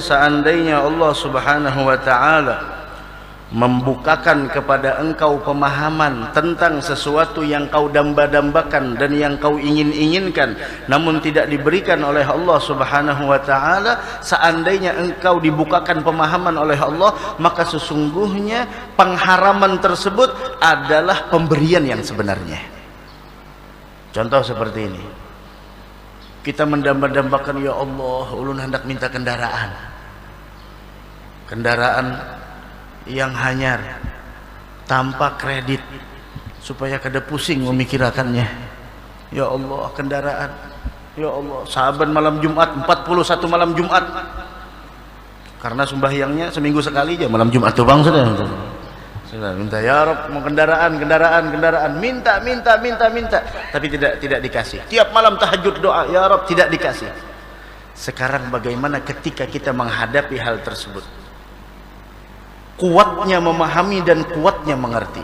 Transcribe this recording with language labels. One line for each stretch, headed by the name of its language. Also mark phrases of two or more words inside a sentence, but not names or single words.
Indonesian: seandainya Allah
Arabic: سبحانه وتعالى
Indonesian: membukakan kepada engkau pemahaman tentang sesuatu yang kau damba-dambakan dan yang kau ingin-inginkan namun tidak diberikan oleh Allah
Arabic: سبحانه وتعالى,
Indonesian: seandainya engkau dibukakan pemahaman oleh Allah, maka sesungguhnya pengharaman tersebut adalah pemberian yang sebenarnya. Contoh seperti ini, kita mendamba-dambakan, ya Allah,
Banjar: ulun hendak minta kendaraan yang hanyar tanpa kredit supaya kada pusing memikirkannya.
Indonesian: Ya Allah, kendaraan. Ya Allah, saban malam Jumat 41 malam Jumat. Karena sembahyangnya seminggu sekali aja malam Jumat tuh Bang, sudah minta, ya Rabb, mau kendaraan, minta, tapi tidak dikasih. Tiap malam tahajud doa, ya Rabb, tidak dikasih. Sekarang bagaimana ketika kita menghadapi hal tersebut? Kuatnya memahami dan kuatnya mengerti.